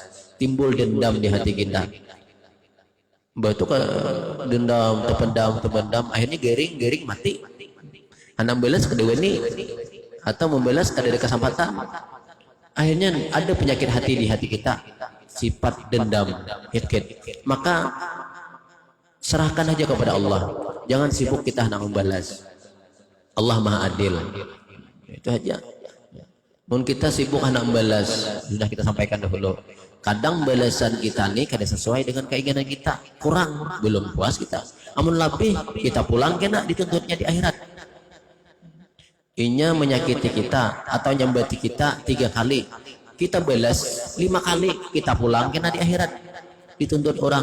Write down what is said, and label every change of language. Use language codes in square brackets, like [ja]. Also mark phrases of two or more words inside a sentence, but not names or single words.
[id] Timbul dendam di hati kita. Batu dendam, terpendam, akhirnya gering mati. Hendak membalas kedua ini atau membalas kada ada kesempatan. Akhirnya ada penyakit hati di hati kita, sifat dendam, hikit. Maka serahkan aja kepada Allah. Jangan sibuk kita hendak membalas. Allah Maha Adil. Itu aja. Mun kita sibuk hendak membalas, sudah kita sampaikan dahulu. Kadang balasan kita nih kada sesuai dengan keinginan kita, kurang, belum puas kita. Amun lebih kita pulang kena dituntutnya di akhirat. Inya menyakiti kita atau nyambati kita 3 kali, kita balas 5 kali, kita pulang kena di akhirat dituntut orang.